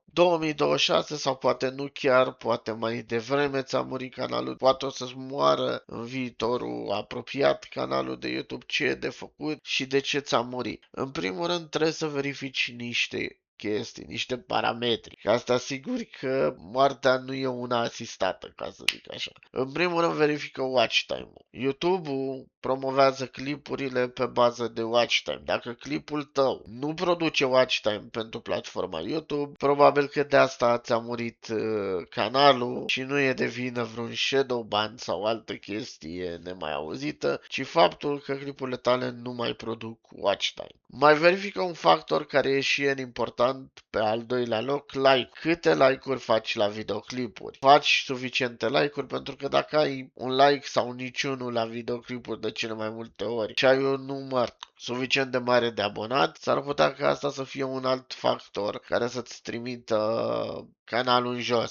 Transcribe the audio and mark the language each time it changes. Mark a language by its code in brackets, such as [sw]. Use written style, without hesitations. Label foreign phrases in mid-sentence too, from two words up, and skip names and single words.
[ro] 2026 sau poate nu chiar, poate mai devreme ți-a murit canalul, poate o să-ți moară în viitorul apropiat canalul de YouTube, ce e de făcut și de ce ți-a murit. În primul rând trebuie să verifici niște chestii, niște parametri. Ca să te asiguri că moartea nu e una asistată, ca să zic așa. În primul rând verifică [en] watch time- [ro] ul. YouTube-ul promovează clipurile pe bază de [en] watch time. [ro] Dacă clipul tău nu produce [en] watch time [ro] pentru platforma YouTube, probabil că de asta ți-a murit canalul și nu e de vină vreun [en] shadow ban [ro] sau altă chestie nemai auzită, ci faptul că clipurile tale nu mai produc [en] watch time. [ro] Mai verifică un factor care e și el important pe al doilea loc, like. Câte like-uri faci la videoclipuri? Faci suficiente like-uri, pentru că dacă ai un like sau niciunul la videoclipuri de cele mai multe ori și ai un număr suficient de mare de abonați, s-ar putea ca asta să fie un alt factor care să-ți trimită canalul în jos.